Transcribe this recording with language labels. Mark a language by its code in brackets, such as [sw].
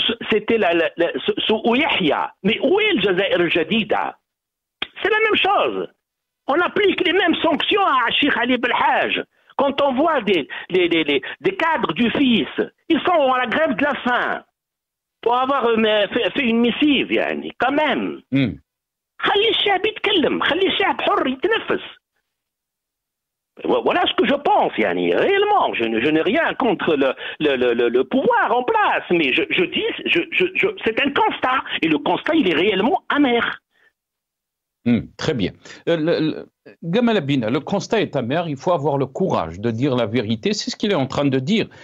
[fr] C'était Yahya. Mais où est le Jazair al-Jadida? C'est la même chose. On applique les mêmes sanctions à Cheikh Ali Belhaj. Quand on voit des cadres du fils, ils sont à la grève de la faim pour avoir fait une missive, yani, quand même. [ar] خلي الشعب يتكلم، خلي الشعب حر يتنفس. [fr] Voilà ce que je pense, yani. Réellement, je n'ai rien contre le pouvoir en place, mais je dis, c'est un constat, et le constat, il est réellement amer. Très bien. Gamal Abina, le constat est amer, il faut avoir le courage de dire la vérité, c'est ce qu'il est en train de dire.